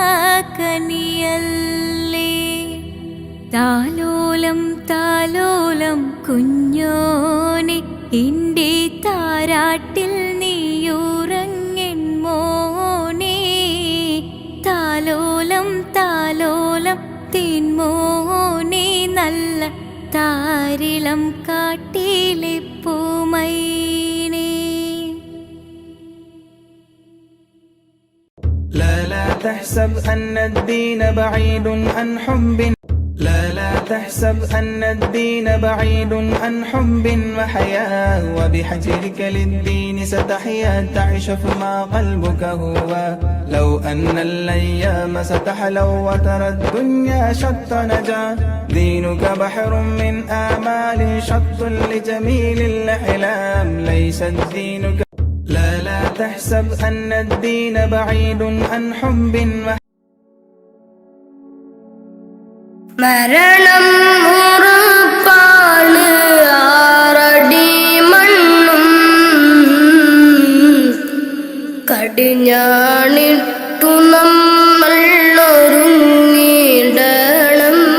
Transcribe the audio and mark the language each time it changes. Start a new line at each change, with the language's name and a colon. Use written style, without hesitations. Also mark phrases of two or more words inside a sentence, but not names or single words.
Malayalam: കനിയല്ലേ താലോലം താലോലം കുഞ്ഞോനെ എൻ്റെ താരാട്ടിൽ നീയുറങ്ങൻ മോനെ താലോലം താലോലം തേൻമോനെ നല്ല താരിളം കാട്ടിലെ പൂമൈനേ
Arabic: لا تحسب أن الدين بعيد عن حب لا تحسب أن الدين بعيد عن حب وحياة وبحجرك للدين ستحيا تعيش فيما قلبك هو لو أن الأيام ستحلو وترى الدنيا شط نجا دينك بحر من آمال شط لجميل الأحلام ليس الدين لا تحسب أن الدين بعيد عن حب
Malayalam: മരണം ഉറപ്പാണ് ആറടി മണ്ണും കടിഞ്ഞാണിട്ടു നമ്മൾ ഒരുങ്ങിടണം